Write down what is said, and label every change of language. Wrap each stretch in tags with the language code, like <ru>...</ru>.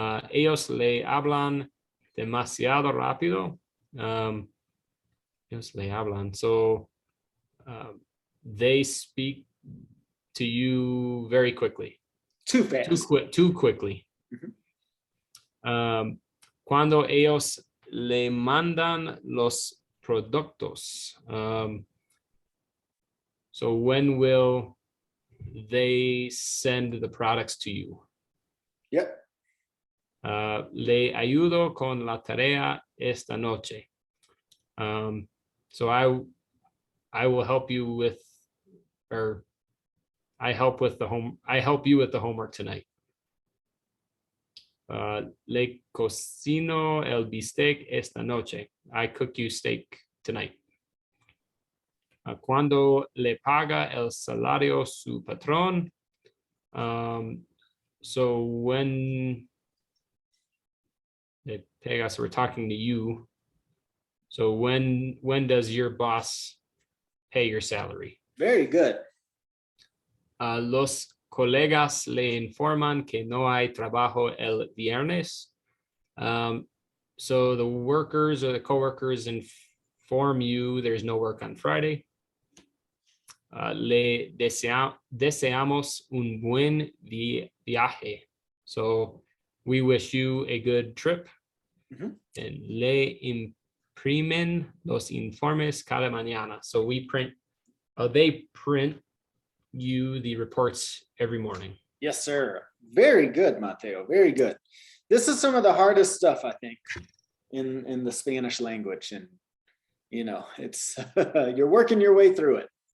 <es>Ellos le hablan demasiado rápido. Ellos le hablan.</es> <en>So they speak to you very quickly. Too fast. Too quickly.</en> <es>Cuando ellos le mandan los productos.</es> <en>So when will they send the products to you? Yep.</en> <es>Le ayudo con la tarea esta noche.</es> <en>So I will help you with, or I help you with the homework tonight.</en> <es>Le cocino el bistec esta noche.</es> <en>I cook you steak tonight.</en> <es>Cuando le paga el salario su patrón.</es> <en>So when</en> <es>le pega,</es> <en>so we're talking to you. So when does your boss pay your salary? Very good.</en> <es>Los colegas le informan que no hay trabajo el viernes.</es> <en>So the workers or the coworkers inform you there's no work on Friday.</en> <es>Le deseamos un buen viaje.</es> <en>So we wish you a good trip. Mhm. And</en> <es>le imprimen los informes cada mañana.</es> <en>So they print you the reports every morning. Yes, sir. Very good, Mateo. Very good. This is some of the hardest stuff, I think, in the Spanish language. And, it's you're working your way through it.</en>